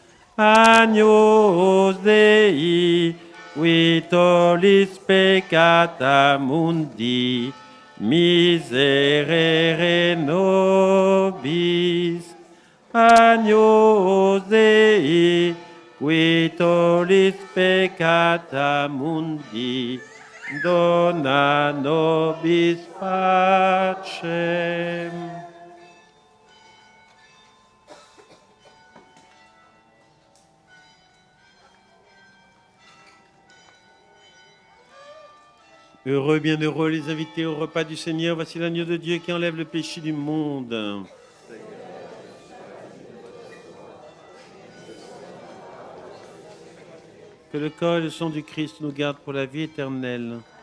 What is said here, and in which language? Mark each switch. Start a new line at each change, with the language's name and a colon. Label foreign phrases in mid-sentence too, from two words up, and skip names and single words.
Latin: Agnus Dei, qui tollis peccata mundi, miserere nobis. Agnus Dei, qui tollis peccata mundi, dona nobis pacem.
French: Heureux, bienheureux les invités au repas du Seigneur. Voici l'agneau de Dieu qui enlève le péché du monde. Que le corps et le sang du Christ nous gardent pour la vie éternelle.